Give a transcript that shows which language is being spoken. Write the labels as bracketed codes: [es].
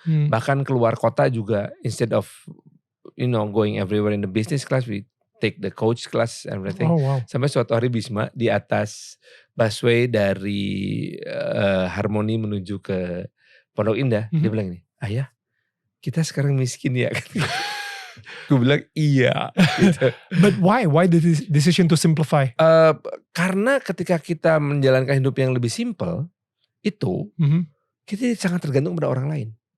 [id] Bahkan keluar kota juga [en] instead of going everywhere in the business class, we take the coach class and everything. [id] Sampai suatu hari Bisma di atas busway dari Harmoni menuju ke Pondok Indah, dia bilang ini, ayah kita sekarang miskin ya. Gue bilang iya. Gitu. [en] But why the decision to simplify? [id] Karena ketika kita menjalankan hidup yang lebih simple itu, kita sangat tergantung pada orang lain.